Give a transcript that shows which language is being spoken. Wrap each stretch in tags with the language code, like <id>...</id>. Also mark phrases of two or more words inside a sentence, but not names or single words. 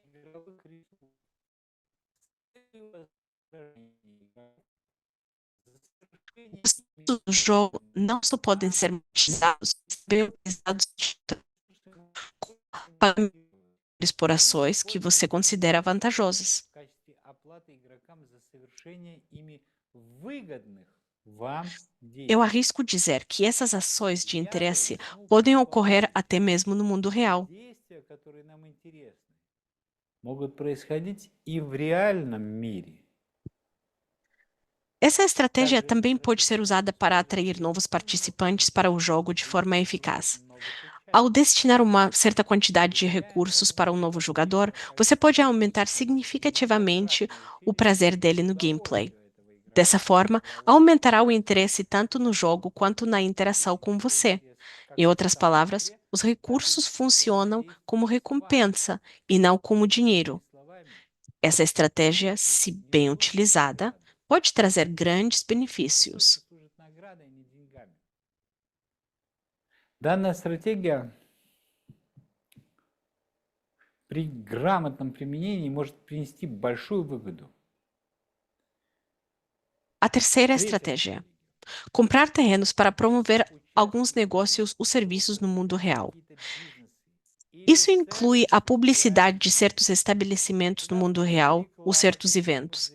<pt>Os recursos do jogo não só podem ser monetizados, mas também utilizados como pagamentos por ações que você considera vantajosas. Eu arrisco dizer que essas ações de interesse podem ocorrer até mesmo no mundo real.</pt> <ru>Могут происходить и в реальном мире.</ru> <pt>Essa estratégia também pode ser usada para atrair novos participantes para o jogo de forma eficaz. Ao destinar uma certa quantidade de recursos para um novo jogador, você pode aumentar significativamente o prazer dele no gameplay. Dessa forma, aumentará o interesse tanto no jogo quanto na interação com você. Em outras palavras, os recursos funcionam como recompensa e não como dinheiro. Essa estratégia, se bem utilizada, pode trazer grandes benefícios.</pt> <ru>Данная стратегия при грамотном применении может принести большую выгоду.</ru> <pt>A terceira estratégia: comprar terrenos para promover alguns negócios ou serviços no mundo real. Isso inclui a publicidade de certos estabelecimentos no mundo real ou certos eventos.</pt>